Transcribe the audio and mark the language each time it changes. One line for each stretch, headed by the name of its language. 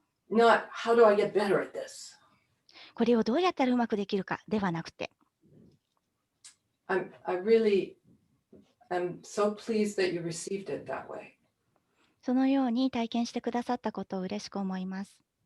English: Not how do I get better at this?
Japanese: これをどうやったらうまくできるかではなくて。
English: I really am so pleased that you received it that way.
Japanese: そのように体験してくださったことを嬉しく思います。